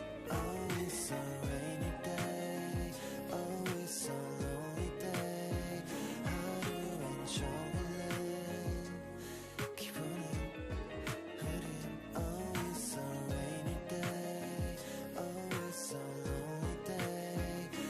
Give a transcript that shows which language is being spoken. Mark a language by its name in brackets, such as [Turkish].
[English] Oh, it's a rainy day, oh, it's a lonely day. [Korean] 하루엔 종일래 기분은 흐린. [English] Oh, it's a rainy day, oh, it's a lonely day.